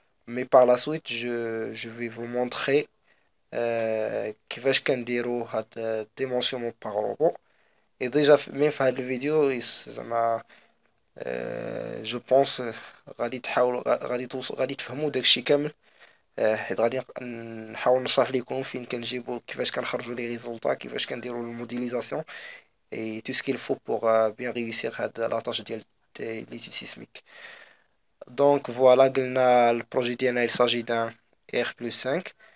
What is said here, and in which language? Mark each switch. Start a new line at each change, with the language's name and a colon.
French: Mais par la suite je vais vous montrer
Arabic: كيفاش كنديرو هاد الديمونسيون
French: par robot. Et déjà même
Arabic: في هاد الفيديو زعما جو بونس غادي تحاولوا غادي تفهموا داكشي كامل. حيت غادي نحاول نشرح لكم فين كنجيبوا، كيفاش كنخرجوا لي ريزولطا، كيفاش كنديروا الموديليزاسيون
French: et tout ce qu'il faut pour bien réussir la tâche
Arabic: ديال
French: l'étude sismique. Donc voilà,
Arabic: قلنا البروجي ديالنا
French: il s'agit d'un R+5.